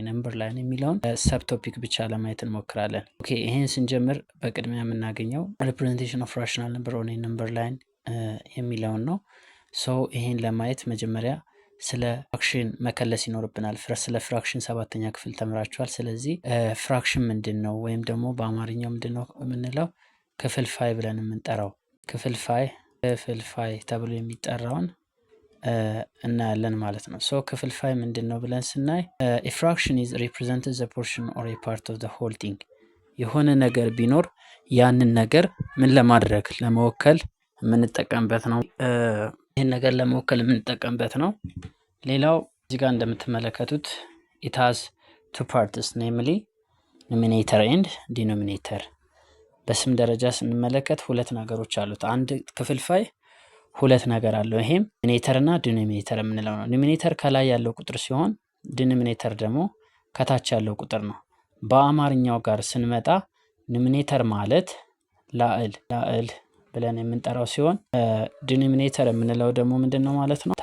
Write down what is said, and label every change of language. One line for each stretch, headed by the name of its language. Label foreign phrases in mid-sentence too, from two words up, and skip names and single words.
English: number line
Amharic: የሚለውን
English: sub topic
Amharic: ብቻ ለማየት እንሞክራለን። ኦኬ፣ ይህን ስንጀምር በቅድሚያ የምናገኘው
English: representation of rational number on number line
Amharic: የሚለውን ነው። ይህን ለማየት መጀመሪያ ስለ ፍራክሽን መከለስ ይኖርብናል። ስለ ፍራክሽን 7ኛ ክፍል ተምራችኋል። ስለዚህ ፍራክሽን ምንድን ነው ወይም ደግሞ በአማርኛው ምንድን ነው የምንለው ክፍልፋይ ብለን የምንጠራው ክፍልፋይ ተብሎ የሚጠራውን እናያለን ማለት ነው። ክፍልፋይ ምንድን ነው ብለን ስናይ
English: a fraction is represented the portion or a part of the whole thing።
Amharic: የሆነ ነገር ቢኖር ያንን ነገር ምን ለማድረግ ለመወከል የምንጠቀምበት ነው። ይህን ነገር ለመወከል የምንጠቀምበት ነው። ሌላው እዚህ ጋር እንደምትመለከቱት
English: it has two parts namely numerator and denominator።
Amharic: በስም ደረጃ ስንመለከት ሁለት ነገሮች አሉት። አንድ ክፍልፋይ ሁለት ነገር አለው። ይሄም ኑሜሬተር እና ዲኖሚኔተር የምንለው ነው። ኑሜሬተር ከላይ ያለው ቁጥር ሲሆን ዲኖሚኔተር ደግሞ ከታች ያለው ቁጥር ነው። በአማርኛው ጋር ስንመጣ ኑሜሬተር ማለት ላዕል ብለን የምንጠራው ሲሆን ዲኖሚኔተር የምንለው ደግሞ ምንድን ነው ማለት ነው?